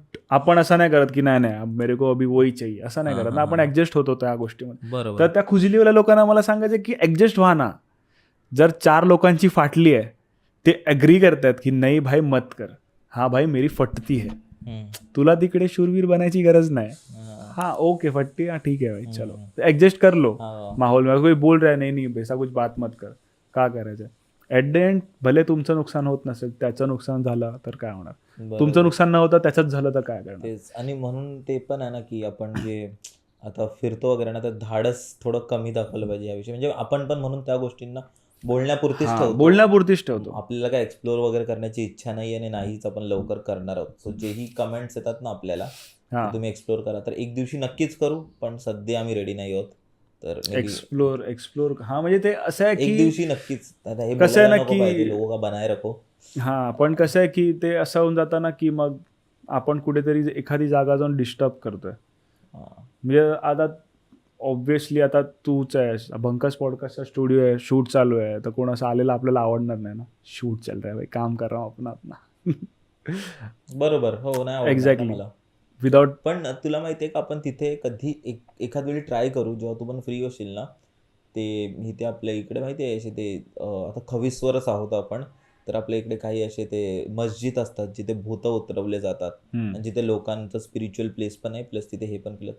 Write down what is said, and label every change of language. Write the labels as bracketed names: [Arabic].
[Marathi] आपण असं नाही करत की नाही [Hindi] मेरे को अभी वही चाहिए, [Marathi] असं नाही करत ना. आपण ऍडजस्ट होतो त्या गोष्टीमध्ये. तर त्या खुजलीवाल्या लोकांना मला सांगायचं की ऍडजस्ट व्हा ना. जर 4 लोकांची फाटली आहे, ते अग्री करतात की नाही [Hindi] भाई मत कर, हा भाई मेरी फटती है, [Marathi] तुला तिकडे शूरवीर बनायची गरज नाही. [Hindi] हाँ ओके फटती, हाँ ठीक है भाई, चलो एडजस्ट कर लो माहौल में. कोई बोल रहा है नहीं ऐसा कुछ बात मत कर, [Marathi] का करायचं. ॲट द एंड भले तुमचं नुकसान होत नसेल, त्याचं नुकसान झालं तर काय होणार, तुमचं नुकसान न होतं त्याचंच झालं तर काय करणार. आणि म्हणून ते पण आहे ना की आपण जे आता फिरतो वगैरे ना, तर धाडस थोडं कमी दाखवलं पाहिजे याविषयी. म्हणजे आपण पण म्हणून त्या गोष्टींना बोलण्यापुरतीच ठेवतो. आपल्याला काय एक्सप्लोर वगैरे करण्याची इच्छा नाही, आणि नाहीच आपण लवकर करणार आहोत. सो जेही कमेंट्स येतात ना आपल्याला, तुम्ही एक्सप्लोर करा, तर एक दिवशी नक्कीच करू, पण सध्या आम्ही रेडी नाही आहोत. तर एक्सप्लोर हा म्हणजे ते असं आहे की एक दिवशी नक्कीच. कसं आहे ना की [Hindi] लोगों का बनाए रखो, [Marathi] हा, पण कसं आहे की ते असं होऊन जातं ना की मग आपण कुठेतरी एखादी जागा जाऊन डिस्टर्ब करतोय. म्हणजे आता ऑब्व्हियसली आता तूच आहेस, बंकस पॉडकास्टचा स्टुडिओ आहे, शूट चालू आहे, तर कोण असं आलेलं आपल्याला आवडणार नाही ना. [Hindi] शूट चल रहा है भाई, काम कर रहा हूं अपना अपना. [Marathi] बरोबर. हो, नाही आवडणार ना [English] Exactly. [Marathi] मला. [English] without [Marathi] पण तुला माहिती आहे का, आपण तिथे कधी एखाद वेळी ट्राय करू, जेव्हा तू पण फ्री होशील ना. ते इथे आपल्या इकडे माहिती आहे असे ते आता 26वरच आहोत आपण. तर आपल्या इकडे काही असे ते मस्जिद असतात जिथे भूतं उतरवले जातात आणि जिथे लोकांचं स्पिरिच्युअल प्लेस पण आहे, प्लस तिथे हे पण केलं.